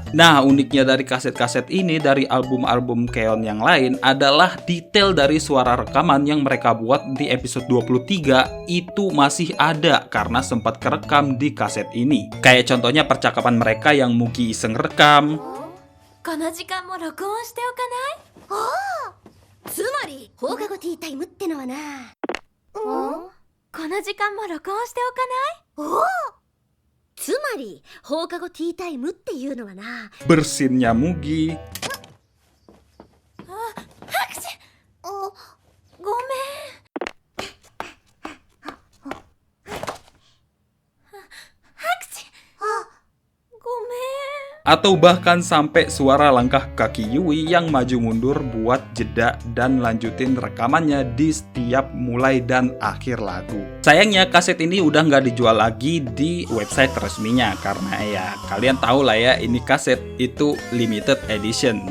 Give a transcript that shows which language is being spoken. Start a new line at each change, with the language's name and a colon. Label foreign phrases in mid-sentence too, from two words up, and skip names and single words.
Indonesian: Nah, uniknya dari kaset-kaset ini dari album-album Keon yang lain adalah detail dari suara rekaman yang mereka buat di episode 23 itu masih ada karena sempat kerekam di kaset ini. Kayak contohnya percakapan mereka yang Mugi iseng rekam.
Japanese: この時間も録音しておかない？ああ、つまり放課後ティータイムってのはな。この時間も録音しておかない？おお、つまり放課後ティータイムっていうのはな。
Indonesian: Bersinnya Mugi.
Japanese: 拍手。ごめん。拍手。ごめん。
Indonesian: Atau bahkan sampai suara langkah kaki Yui yang maju mundur buat jeda dan lanjutin rekamannya di setiap mulai dan akhir lagu. Sayangnya kaset ini udah nggak dijual lagi di website resminya karena ya kalian tahu lah ya ini kaset itu
English: limited edition.